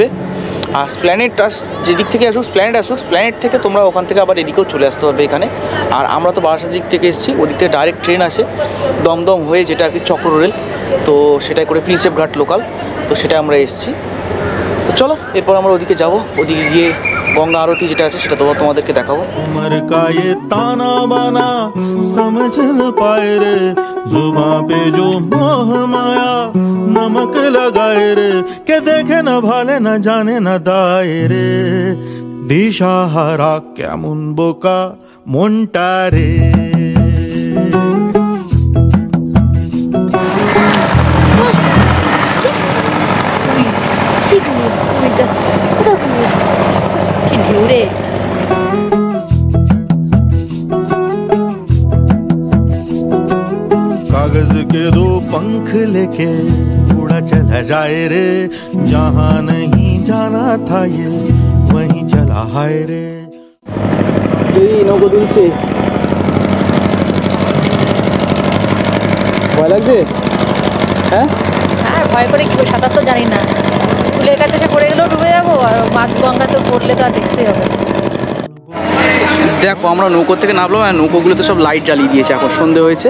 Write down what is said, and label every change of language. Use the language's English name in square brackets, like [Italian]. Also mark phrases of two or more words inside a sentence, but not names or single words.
[Bangla] আর স্প্ল্যানেট যেদিক থেকে আসুক, স্প্ল্যানেট থেকে তোমরা ওখান থেকে আবার এদিকেও চলে আসতে পারবে এখানে। আর আমরা তো বারাসাত দিক থেকে এসেছি, ওদিক থেকে ডাইরেক্ট ট্রেন আসে দমদম হয়ে, যেটা আর কি চক্র রেল। তো সেটাই করে প্রিন্সেপ ঘাট লোকাল, তো সেটা আমরা এসেছি। তো চলো এরপর আমরা ওদিকে যাব, ওদিকে গিয়ে গঙ্গা আরতি যেটা আছে সেটা তোমাদেরকে দেখাবো। [Hindi] उम्र का ये ताना बाना समझ न पाए रे, जुबां पे जो मोह माया नमक लगाए रे, के देखे न भाले न जाने न दाए रे, [Bangla] দিশাহারা কেমন বোকা মনটা রে। কি ঢেউ রে! [Hindi] कागज के 2 पंख लेके उड़ा चला जाए रे, जहाँ नहीं जाना था ये वहीं चला हाय रे। [Bangla] এই নৌকো দুলছে, ভয় লাগছে? হ্যাঁ, আর ভয় করে কি করে, সাঁতার তো জানি না। ফুলের কাছে এসে পড়ে গেলেও ডুবে যাবো, আর মাছ গঙ্গা তো পড়লে তো আর দেখতেই হবে। দেখো আমরা নৌকো থেকে নামলাম, আর নৌকোগুলোতে সব লাইট জ্বালিয়ে দিয়েছে, এখন সন্ধে হয়েছে।